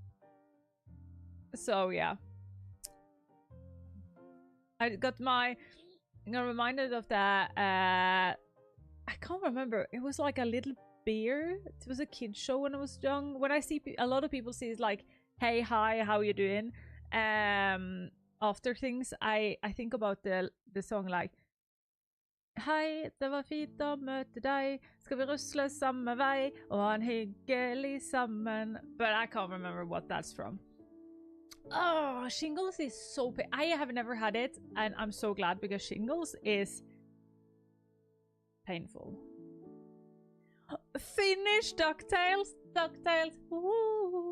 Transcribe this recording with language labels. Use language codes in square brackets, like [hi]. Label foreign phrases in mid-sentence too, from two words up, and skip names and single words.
[en] So yeah. I got reminded of that. I can't remember. It was like a little beer. It was a kid show when I was young. When I see a lot of people see it's like, hey, hi, how you doing? After things, I think about the song like, [no] hei, det var fint å møte deg. Skal vi rusle samme vei og ha en hyggelig sammen? [en] But I can't remember what that's from. Oh, shingles is so I have never had it, and I'm so glad because shingles is painful. Finish DuckTales. Woo!